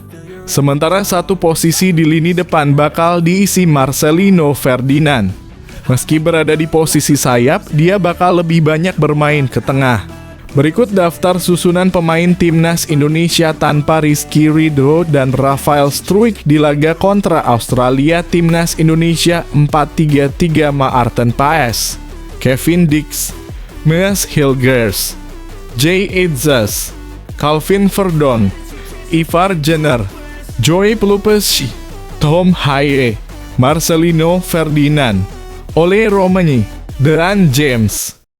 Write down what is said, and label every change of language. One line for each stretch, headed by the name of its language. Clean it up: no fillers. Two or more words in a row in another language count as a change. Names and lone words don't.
Indonesian: Sementara satu posisi di lini depan bakal diisi Marcelino Ferdinand. Meski berada di posisi sayap, dia bakal lebih banyak bermain ke tengah. Berikut daftar susunan pemain Timnas Indonesia tanpa Rizky Ridho dan Rafael Struijk di laga kontra Australia. Timnas Indonesia 4-3-3 Maarten Paes, Kevin Dix, Maes Hilgers, Jay Itzes, Calvin Verdonk, Ivar Jenner, Joey Pelupes, Tom Hayek, Marcelino Ferdinand, Ole Romani, Dean James.